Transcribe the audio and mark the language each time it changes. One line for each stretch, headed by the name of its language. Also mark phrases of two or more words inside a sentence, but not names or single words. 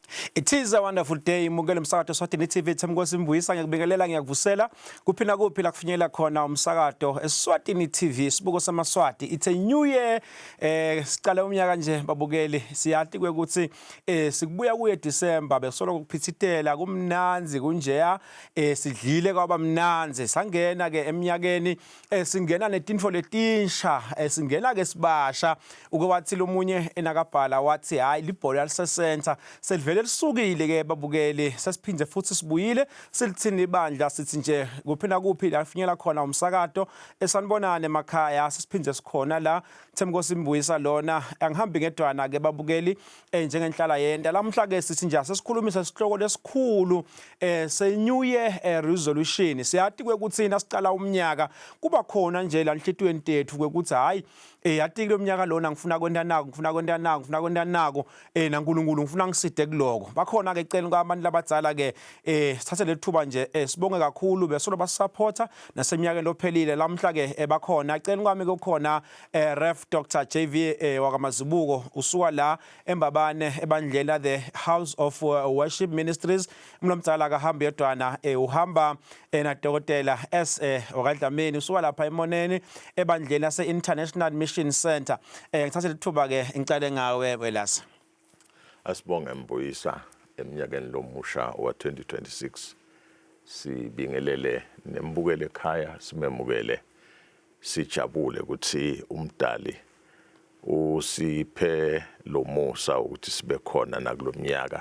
English: It is a wonderful day.
Swati: Mukele umsakato Swatini TV Themkosi Mbuyisa ngiyakubingelela ngiyakuvusela kuphina kuphi la kufinyela khona umsakato eSwatini TV sibuko samaSwati.
English: It's a new year.
Swati: Siqala umnyaka nje babukeli siyathi ukuthi sikubuya kuye December besolo kuphithitela kumnanzi kunjeya sidlile kwaba mnanzi sangena ke eminyakeni singena netinfo letinsha singena ke sibasha ukwathi lomunye enakabhala wathi hayi libhola lisesenta selivele lisukile ke babukeli sesiphindze futhi sibuyile silithini ibandla sithi nje kuphina kuphi la finyela khona umsakato esanibonane emakhaya sesiphindze sikhona la Themkosi Mbuyisa lona angihambi ngedwana ke babukeli njengenhlala yenda lamhla ke sithi nje sesikhulumisa isihloko lesikhulu se
English: new year resolution
Swati: siyathi kwekuthina siqala umnyaka kuba khona nje la enhlitweni tethu kwekuthi hayi yathi kulomnyaka lona ngifuna kwenda nako naNkulunkulu ngifuna ngiside kuloko bakhona ke ecela kwabantu labadzala ke sithathe lethuba nje sibonge kakhulu besolo basupporta naseminyakeni lophelile lamhla ke bakhona ecela kwami kukhona Ref Dr JV wakamazibuko usuka la embabane ebandlela the House of Worship Ministries umlomdzala kahambe yedwana uhamba na Dokotela okadlamini usuka lapha emoneni ebandlela lase International Mission Center ngithathe lethuba ke ngicale ngawe welasa Asibonge Mbuyisa eminyakeni lomusha wa 2026 sibingelele nembukele ekhaya simemukele sijabule ukuthi umdali usiphe lomusa ukuthi sibe khona nakulomnyaka